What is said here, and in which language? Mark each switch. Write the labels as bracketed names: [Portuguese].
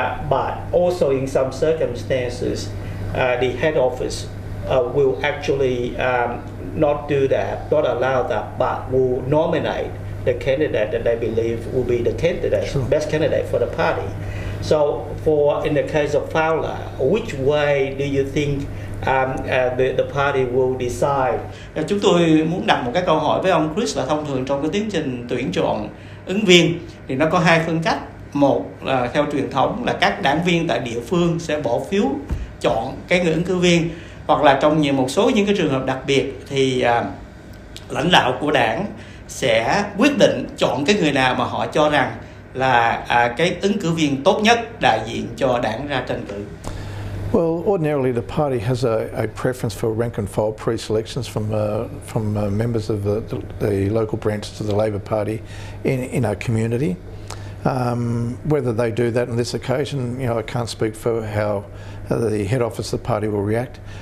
[English] But also in some circumstances, the head office will actually not do that, not allow that, but will nominate the candidate that they believe will be the candidate, sure, best candidate for the party. So, in the case of Fowler, which way do you think the party will decide? [Vietnamese] Chúng tôi muốn đặt một cái câu hỏi với ông Chris là thông thường trong cái tiến trình tuyển chọn ứng viên thì nó có hai phương cách. Một là theo truyền thống là các đảng viên tại địa phương sẽ bỏ phiếu chọn cái người ứng cử viên, hoặc là trong một số những cái trường hợp đặc biệt thì lãnh đạo của đảng sẽ quyết định chọn cái người nào mà họ cho rằng là cái ứng cử viên tốt nhất đại diện cho đảng ra tranh cử. [English] Well, ordinarily the party has a preference for rank and file pre-selections from members of the local branches of the Labor Party in our community. Whether they do that on this occasion, I can't speak for how the head office of the party will react.